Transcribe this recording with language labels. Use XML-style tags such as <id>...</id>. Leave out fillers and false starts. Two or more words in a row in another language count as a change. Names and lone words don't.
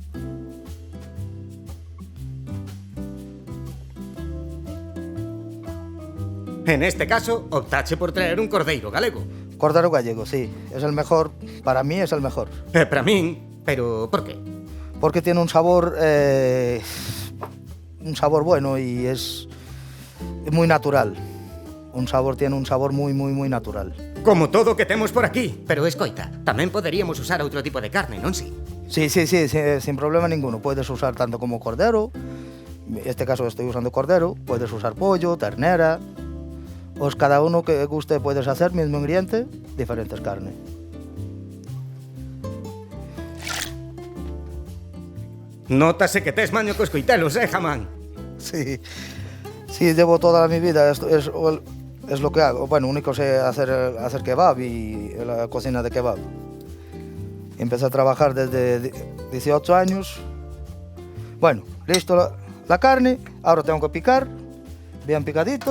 <gl>En este caso, optache por traer un cordeiro galego.</gl> <es>Cordero gallego, sí. Es el mejor, para mí es el mejor.</es> <gl>Para min, pero ¿por qué?</gl> <es>Porque tiene un sabor bueno y es muy natural. Tiene un sabor muy natural.</es> <gl>Como todo que temos por aquí. Pero escoita, tamén poderíamos usar outro tipo de carne, non si?</gl> <es>Sí, sin problema ninguno. Puedes usar tanto como cordero. En este caso estoy usando cordero. Puedes usar pollo, ternera. Pues cada uno que guste puedes hacer, mismo ingrediente, diferentes carnes.</es> <gl>Nótase que tes maño cos coitelos, Haman?</gl> <es>Sí, llevo toda mi vida, es lo que hago. Bueno, único sé hacer kebab y la cocina de kebab. Empecé a trabajar desde 18 años. Bueno, listo la carne, ahora tengo que picar, bien picadito.</es>